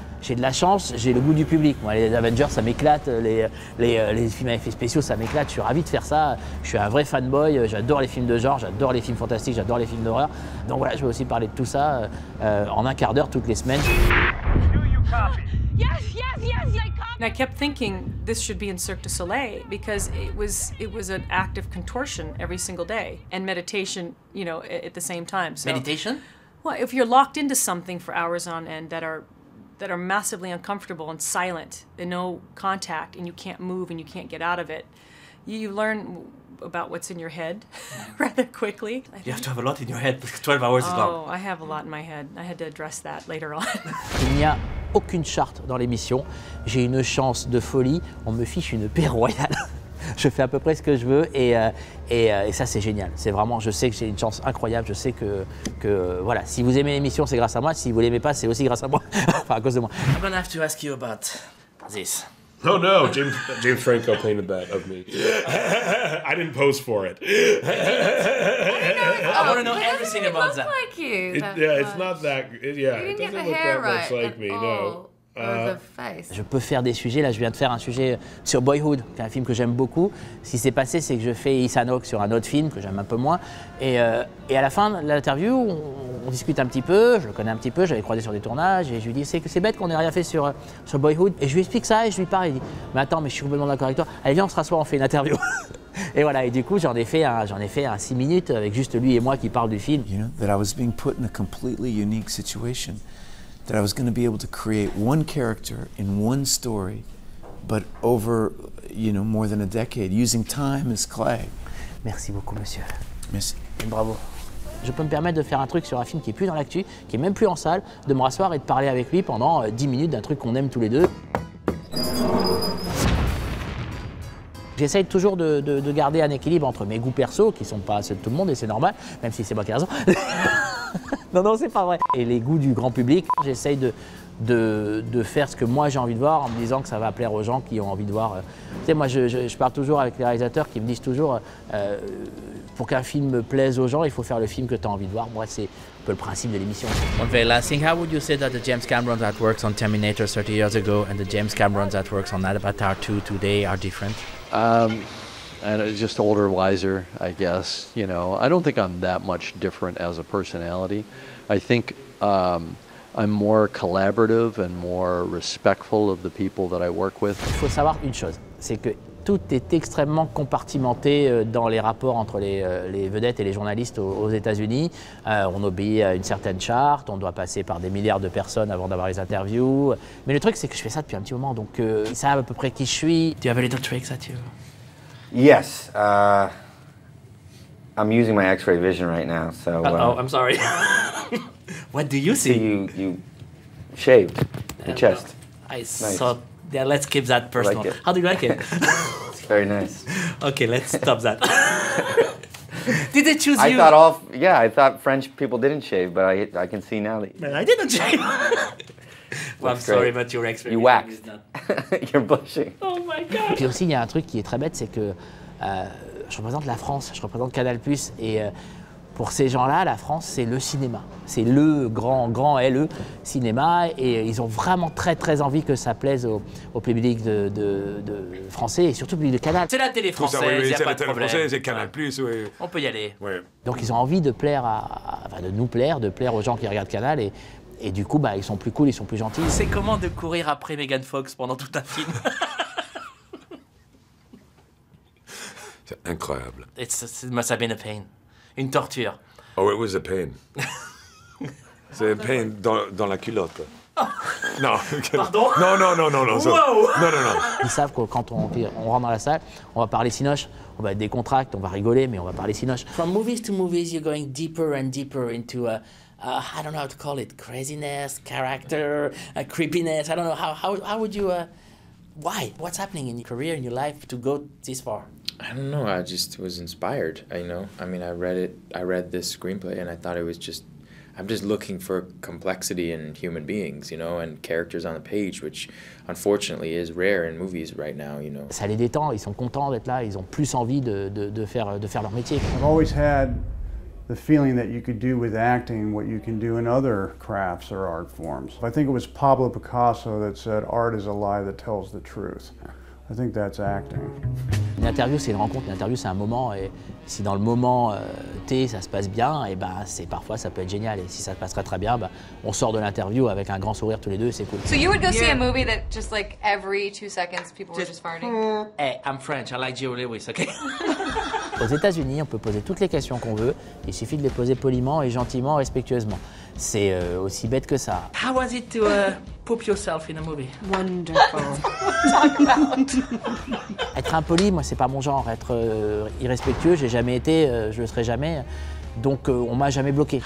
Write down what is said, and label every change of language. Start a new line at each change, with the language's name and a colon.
French: J'ai de la chance, j'ai le goût du public. Moi, les Avengers, ça m'éclate. Les films à effets spéciaux, ça m'éclate. Je suis ravi de faire ça. Je suis un vrai fanboy. J'adore les films de genre, j'adore les films fantastiques, j'adore les films d'horreur. Donc voilà, je vais aussi parler de tout ça en un quart d'heure toutes les semaines.
English: Yes, yes, yes, I copy. And I kept thinking this should be in Cirque du Soleil because it was an act of contortion every single day and meditation, you know, at the same time. So, Meditation? well, if you're locked into something for hours on end that are massively uncomfortable and silent and no contact and you can't move and you can't get out of it, you learn about what's in your head rather quickly. You have to have a lot in your head because 12 hours is long. Oh, I have a lot in my head. I had to address that later on.
French: Il n'y a aucune charte dans l'émission. J'ai une chance de folie. On me fiche une paix royale. Je fais à peu près ce que je veux et ça c'est génial. C'est vraiment, je sais que j'ai une chance incroyable. Je sais que voilà, si vous aimez l'émission, c'est grâce à moi. Si vous l'aimez pas, c'est aussi grâce à moi. Enfin à cause de moi.
English: I'm gonna have to ask you about this. Oh no, James Franco painted that of me. I didn't pose for it. I want to know everything about that. Like you. It's not that. Yeah, You it didn't get doesn't the look hair that much right like me. No. Or the face.
French: Je peux faire des sujets, là je viens de faire un sujet sur Boyhood, qui est un film que j'aime beaucoup. Ce qui s'est passé, c'est que je fais Ethan Hawke sur un autre film que j'aime un peu moins. Et à la fin de l'interview, on discute un petit peu, je le connais un petit peu, j'avais croisé sur des tournages, et je lui dis c'est bête qu'on n'ait rien fait sur Boyhood. Et je lui explique ça, et je lui parle, il dit mais attends, mais je suis complètement d'accord avec toi, allez viens on se rassoit, on fait une interview. Et voilà, et du coup j'en ai fait un 6 minutes avec juste lui et moi qui parlent du film.
English: You know, that I was being put in a completely unique situation. That I was going to be able to create one character in one story, but over, you know, more than a decade, using time as clay.
French: Merci beaucoup, monsieur. Merci. Et bravo. Je peux me permettre de faire un truc sur un film qui est plus dans l'actu, qui est même plus en salle, de me rasseoir et de parler avec lui pendant 10 minutes d'un truc qu'on aime tous les deux. J'essaye toujours de garder un équilibre entre mes goûts perso, qui sont pas ceux de tout le monde, et c'est normal, même si c'est moi qui ai raison. Non, c'est pas vrai. Et les goûts du grand public, j'essaye de faire ce que moi j'ai envie de voir en me disant que ça va plaire aux gens qui ont envie de voir. Tu sais, moi je parle toujours avec les réalisateurs qui me disent toujours pour qu'un film plaise aux gens, il faut faire le film que tu as envie de voir. Moi, c'est un peu le principe de l'émission.
English: One very last thing, how would you say that the James Cameron that works on Terminator 30 years ago and the James Cameron that works on Avatar 2 today are different? And just older, wiser, I guess. You know, I don't think I'm that much different as a personality. I think I'm more collaborative and more respectful of the people that I work with.
French: Il faut savoir une chose, c'est que tout est extrêmement compartimenté dans les rapports entre les vedettes et les journalistes aux États-Unis. On obéit à une certaine charte, on doit passer par des milliards de personnes avant d'avoir les interviews. Mais le truc, c'est que je fais ça depuis un petit moment, donc ils savent à peu près qui je suis.
English: Do you have a little tricks at you? Yes. I'm using my X-ray vision right now, so... oh, I'm sorry. What do you see? So you shaved your chest. I saw... Yeah, let's keep that personal. Like How do you like it? It's very nice. Okay, let's stop that. Did they choose you? I thought French people didn't shave, but I can see now that... Man, I didn't shave. Well, I'm sorry, but your experience. You waxed. You're blushing. Oh my God.
French: Puis aussi, il y a un truc qui est très bête, c'est que je représente la France, je représente Canal+, et pour ces gens-là, la France, c'est le cinéma. C'est le grand LE cinéma, et ils ont vraiment très envie que ça plaise au public de français, et surtout au public de Canal. C'est la télé française, il n'y a pas de problème. C'est Canal+, oui. On peut y aller. Ouais. Donc ils ont envie de plaire de nous plaire, de plaire aux gens qui regardent Canal, et du coup, ils sont plus cool, ils sont plus gentils. C'est comment de courir après Megan Fox pendant tout un film? C'est incroyable.
English: It must have been a pain.
French: Une torture.
English: Oh, it was a pain.
French: C'est un pain dans la culotte. Non. Pardon? Non. Wow. Non. Ils savent que quand on rentre dans la salle, on va parler cinoche, on va être décontracté, on va rigoler, mais on va parler cinoche.
English: From movies to movies, you're going deeper and deeper into I don't know how to call it, craziness, character, creepiness. I don't know how would you why? What's happening in your career, in your life to go this far? I don't know. I just was inspired. I mean, I read this screenplay, and I thought it was just. I'm just looking for complexity in human beings, and characters on the page, which unfortunately is rare in movies right now,
French: Ça les détend. Ils sont contents d'être là. Ils ont plus envie de faire leur métier.
English: I've always had the feeling that you could do with acting what you can do in other crafts or art forms. I think it was Pablo Picasso that said, "Art is a lie that tells the truth." I think that's acting.
French: Une interview, c'est une rencontre. Une interview, c'est un moment. Et si dans le moment T, ça se passe bien, et parfois ça peut être génial. Et si ça se passe très bien, on sort de l'interview avec un grand sourire tous les deux. C'est cool.
English: So you would go see a movie that just like every 2 seconds people were just farting? Hey, I'm French. I like Jerry Lewis. Okay.
French: Aux États-Unis, on peut poser toutes les questions qu'on veut. Il suffit de les poser poliment et gentiment, respectueusement. C'est aussi bête que ça.
English: How was it to poop yourself in a movie? Wonderful. Talk about.
French: Être impoli, moi, c'est pas mon genre. Être irrespectueux, j'ai jamais été, je le serai jamais. Donc, on m'a jamais bloqué.